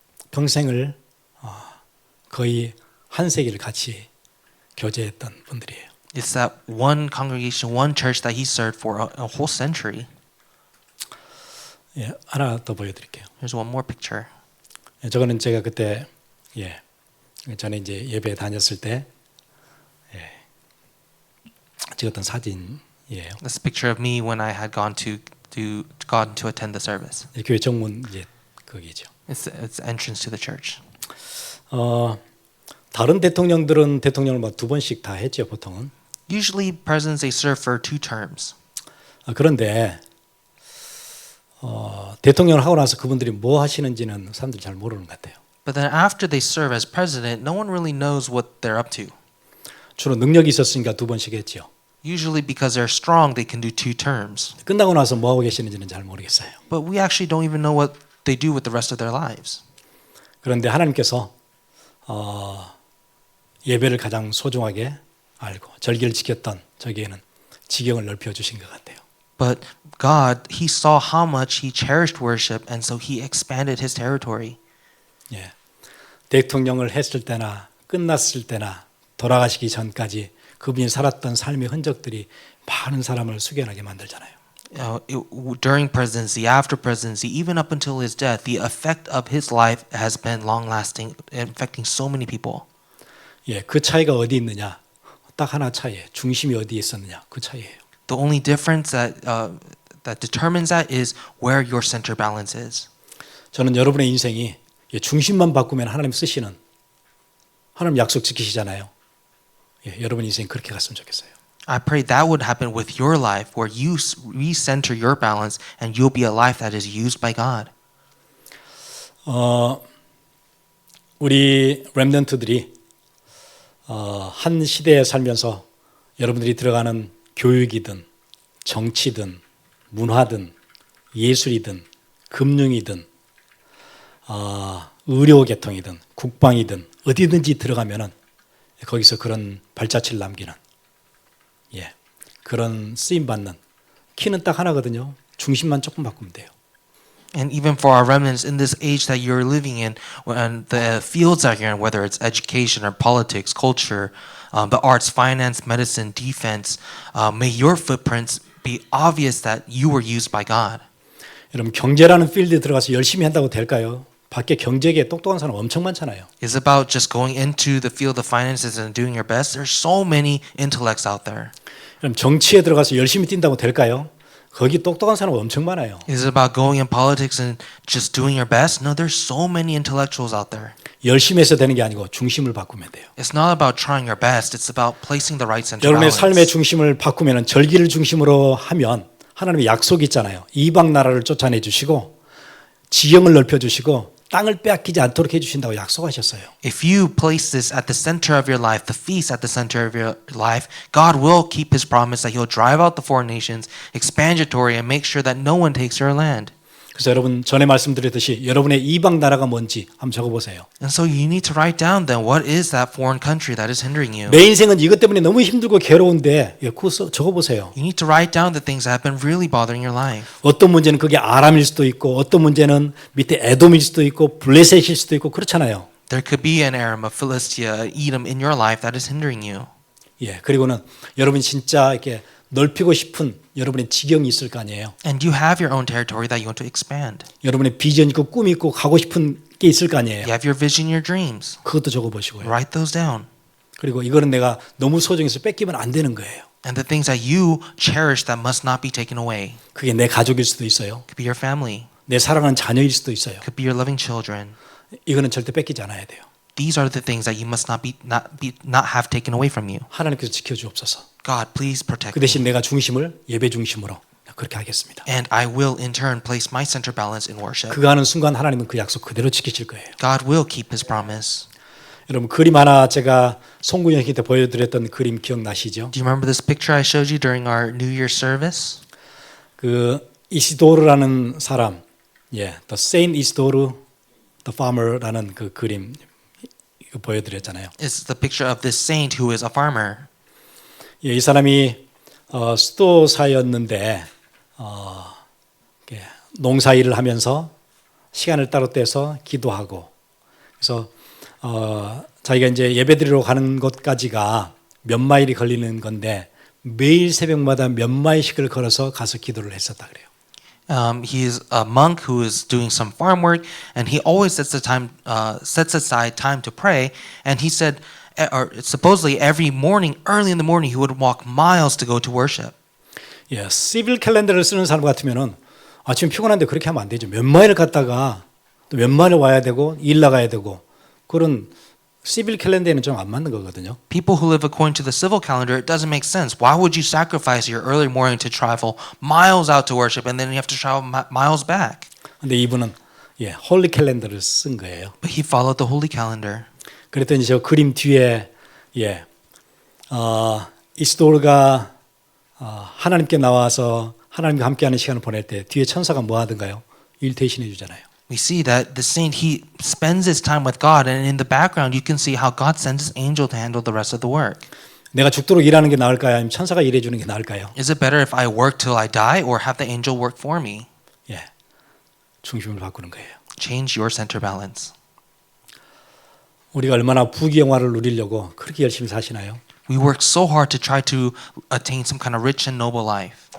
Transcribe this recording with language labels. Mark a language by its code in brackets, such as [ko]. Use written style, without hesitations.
[ko] 평생을 거의 한 세기를 같이 교제했던 분들이에요. [en] It's that one congregation, one church that he served for a whole century. [ko] 하나 더 보여드릴게요. [en] Here's one more picture. [ko] 저거는 제가 그때 전에 이제 예배 다녔을 때 찍었던 사진이에요. [en] That's a picture of me when I had gone to attend the service. [ko] 교회 정문 이제 거기죠. [en] It's entrance to the church. [ko] 다른 대통령들은 대통령을 막 2번씩 다 했죠, 보통은. [en] Usually presidents they serve for 2 terms. [ko] 그런데 대통령을 하고 나서 그분들이 뭐 하시는지는 사람들이 잘 모르는 것 같아요. [en] But then after they serve as president, no one really knows what they're up to. [ko] 주로 능력이 있었으니까 2번씩 했죠. [en] Usually because they're strong, they can do 2 terms. [ko] 끝나고 나서 뭐 하고 계시는지는 잘 모르겠어요. [en] But we actually don't even know what they do with the rest of their lives. [ko] 그런데 하나님께서 예배를 가장 소중하게 알고 절기를 지켰던 저기에는 지경을 넓혀 주신 것 같아요. [en] But God, He saw how much He cherished worship, and so He expanded His territory. [ko] 대통령을 했을 때나 끝났을 때나 돌아가시기 전까지 그분이 살았던 삶의 흔적들이 많은 사람을 숙연하게 만들잖아요. [en] During presidency, after presidency, even up until his death, the effect of his life has been long-lasting, affecting so many people. [ko] 그 차이가 어디 있느냐? 딱 하나 차이예요. 중심이 어디에 있었느냐? 그 차이예요. [en] The only difference that determines that is where your center balance is. [ko] 저는 여러분의 인생이 중심만 바꾸면 하나님 쓰시는 하나님 약속 지키시잖아요. 여러분 인생 그렇게 갔으면 좋겠어요. [en] I pray that would happen with your life, where you recenter your balance and you'll be a life that is used by God. [ko] 우리 렘넌트들이 한 시대에 살면서 여러분들이 들어가는 교육이든 정치든 문화든 예술이든 금융이든 의료계통이든 국방이든 어디든지 들어가면은 거기서 그런 발자취를 남기는 그런 쓰임 받는 키는 딱 하나거든요. 중심만 조금 바꾸면 돼요. [en] And even for our remnants in this age that you're living in, when the fields that you're in, whether it's education or politics, culture, the arts, finance, medicine, defense, may your footprints be obvious that you were used by God. [ko] 여러분 경제라는 필드에 들어가서 열심히 한다고 될까요? 밖에 경제계에 똑똑한 사람 엄청 많잖아요. [en] It's about just going into the field of finances and doing your best. There's so many intellects out there. [ko] 그럼 정치에 들어가서 열심히 뛴다고 될까요? 거기 똑똑한 사람 엄청 많아요. [en] Is it about going in politics and just doing your best? No, there's so many intellectuals out there. [ko] 열심히 해서 되는 게 아니고 중심을 바꾸면 돼요. [en] It's not about trying your best. It's about placing the right center [ko] 여러분의 [en] balance. [ko] 삶의 중심을 바꾸면 절기를 중심으로 하면 하나님의 약속이 있잖아요. 이방 나라를 쫓아내 주시고 지형을 넓혀 주시고 땅을 빼앗기지 않도록 해주신다고 약속하셨어요. [en] If you place this at the center of your life, the feast at the center of your life, God will keep his promise that he'll drive out the foreign nations, expand your territory, and make sure that no one takes your land. [ko] 그래서 여러분 전에 말씀드렸듯이 여러분의 이방 나라가 뭔지 한번 적어보세요. [en] And so you need to write down then what is that foreign country that is hindering you. [ko] 내 인생은 이것 때문에 너무 힘들고 괴로운데 그거 적어보세요. [en] You need to write down the things that have been really bothering your life. [ko] 어떤 문제는 그게 아람일 수도 있고 어떤 문제는 밑에 에돔일 수도 있고 블레셋일 수도 있고 그렇잖아요. [en] There could be an Aram, a Philistia, Edom in your life that is hindering you. [ko] 예, 그리고는 여러분이 진짜 이렇게 넓히고 싶은 여러분의 지경이 있을 거 아니에요. [en] And you have your own territory that you want to expand. [ko] 여러분의 비전 있고 꿈이 있고 가고 싶은 게 있을 거 아니에요. [en] You have your vision, your dreams. [ko] 그것도 적어보시고요. [en] Write those down. [ko] 그리고 이거는 내가 너무 소중해서 뺏기면 안 되는 거예요. [en] And the things that you cherish that must not be taken away. [ko] 그게 내 가족일 수도 있어요. [en] Could be your family. [ko] 내 사랑하는 자녀일 수도 있어요. [en] Could be your loving children. [ko] 이거는 절대 뺏기지 않아야 돼요. [en] These are the things that you must not have taken away from you. [ko] 하나님께서 지켜주옵소서. [en] God, please protect 그 me. [ko] 대신 내가 중심을 예배 중심으로 그렇게 하겠습니다. [en] And I will in turn place my center balance in worship. [ko] 그거 하는 순간 하나님은 그 약속 그대로 지키실 거예요. [en] God will keep his promise. [ko] 여러분 그림 하나 제가 송구영 씨한테 보여드렸던 그림 기억나시죠? [en] Do you remember this picture I showed you during our New Year service? [ko] 그 이시도르라는 사람, 예, The Saint Isidore the Farmer라는 그 그림 이거 보여드렸잖아요. [en] It's the picture of this saint who is a farmer. [ko] 예, 이 사람이 수도사였는데 농사일을 하면서 시간을 따로 떼서 기도하고 그래서 자기가 이제 예배드리러 가는 곳까지가 몇 마일이 걸리는 건데 매일 새벽마다 몇 마일씩을 걸어서 가서 기도를 했었다 그래요. [en] He is a monk who is doing some farm work, and he always sets aside time to pray. And he said, or supposedly every morning, early in the morning, he would walk miles to go to worship. [ko] 예, 시빌 캘린더를 쓰는 사람 같으면은 아침 피곤한데 그렇게 하면 안 되죠. 몇 마일을 갔다가 또 몇 마일 와야 되고 일 나가야 되고 그런 시빌 캘린더에는 좀 안 맞는 거거든요. [en] People who live according to the civil calendar, it doesn't make sense. Why would you sacrifice your early morning to travel miles out to worship, and then you have to travel miles back? [ko] 근데 이분은 예, 홀리 캘린더를 쓴 거예요. [en] But he followed the holy calendar. [ko] 그랬더니 저 그림 뒤에 예, 이스도르가 하나님께 나와서 하나님과 함께하는 시간을 보낼 때 뒤에 천사가 뭐 하던가요? 일 대신해 주잖아요. [en] We see that the saint, he spends his time with God, and in the background you can see how God sends his angel to handle the rest of the work. [ko] 내가 죽도록 일하는 게 나을까요? 아니면 천사가 일해 주는 게 나을까요? [en] Is it better if I work till I die or have the angel work for me? [ko] 예, 중심을 바꾸는 거예요. [en] Change your center balance. [ko] 우리가 얼마나 부귀영화를 누리려고 그렇게 열심히 사시나요? [en] We work so hard to try to attain some kind of rich and noble life.